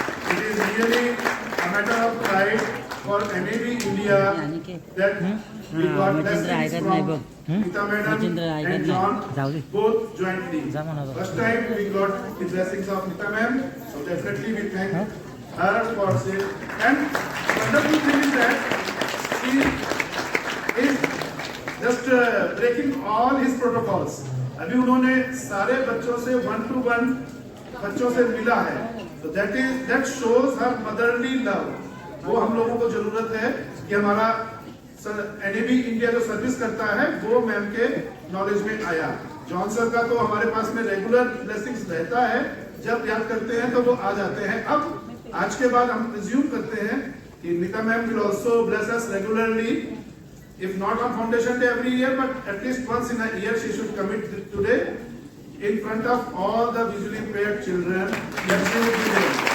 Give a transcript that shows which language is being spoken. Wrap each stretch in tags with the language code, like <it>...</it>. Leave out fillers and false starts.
<en>It is really a matter of pride for NAB India that we got blessings from Nita Madam and John both jointly. First time we got the blessings of Nita Ma'am, so definitely we thank her for it. And wonderful thing is that she is just breaking all his protocols.</en> <hi>अभी उन्होंने सारे बच्चों से 1-to-1 बच्चों से मिला है,</hi> <en>so that shows her motherly love.</en> <hi>वो हम लोगों को जरूरत है कि हमारा NAB इंडिया जो सर्विस करता है वो मैम के नॉलेज में आया. जॉन सर का तो हमारे पास में रेगुलर ब्लेसिंग्स रहता है, जब याद करते हैं तो वो आ जाते हैं. अब आज के बाद हम रिज्यूम करते हैं कि</hi> <en>Neeta ma'am will also bless us regularly, if not on foundation day every year, but at least once in a year she should commit today in front of all the visually impaired children that she would be there.</en>